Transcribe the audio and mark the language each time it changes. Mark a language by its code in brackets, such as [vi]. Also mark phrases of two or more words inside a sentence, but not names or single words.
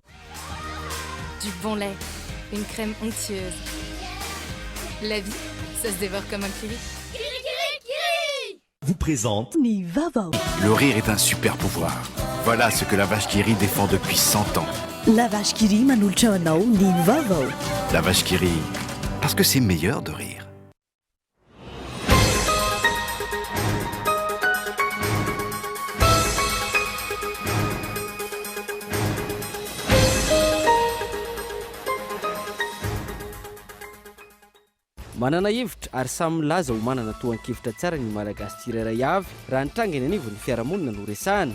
[fr] Du bon lait, une crème onctueuse. La vie, ça se dévore comme un kiwi. Vous présente Nivavo. Le rire est un super pouvoir. Voilà ce que la vache qui rit défend depuis 100 ans. [mg] La vache qui rit manulcha anao Nivavo. [fr] La vache qui rit, parce que c'est meilleur de rire. [mg] Manana hevitra ary samy milaza ho manana tohan-kevitra tsara ny malagasy tsirairay avy raha nitrangany anivo ny fiarahamonina no resahana.